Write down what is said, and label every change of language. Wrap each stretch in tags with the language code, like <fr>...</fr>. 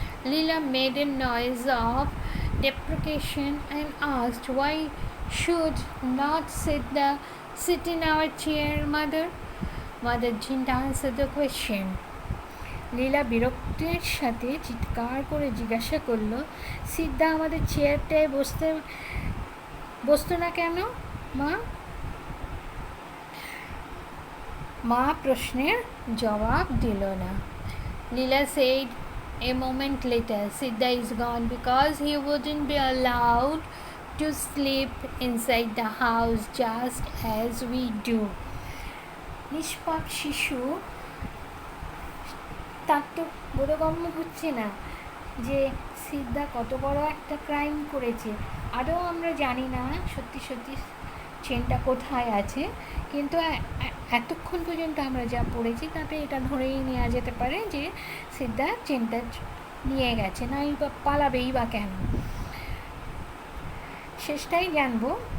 <en>Leela made a noise of deprecation and asked, why should not sit in our chair, mother? Mother didn't answer the question.</en> <bn>লীলা বিরক্তির সাথে চিৎকার করে জিজ্ঞাসা করল, সিদ্ধা আমাদের চেয়ারটায় বসতো না কেন মা? মা প্রশ্নের জবাব দিল না।</bn> <en>Leela said a moment later, Siddha is gone because he wouldn't be allowed to sleep inside the house just as we do.</en> <bn>নিষ্পাপ শিশু, তার তো বোধগম্য হচ্ছে না যে সিদ্ধা কত বড় একটা ক্রাইম করেছে। আদৌ আমরা জানি না সত্যি সত্যি চেনটা কোথায় আছে, কিন্তু এতক্ষণ পর্যন্ত আমরা যা পড়েছি তাতে এটা ধরেই নেওয়া যেতে পারে যে সিদ্ধা চেনটা নিয়ে গেছে, না বা পালাবেই বা কেন, শেষটাই জানবো।</bn>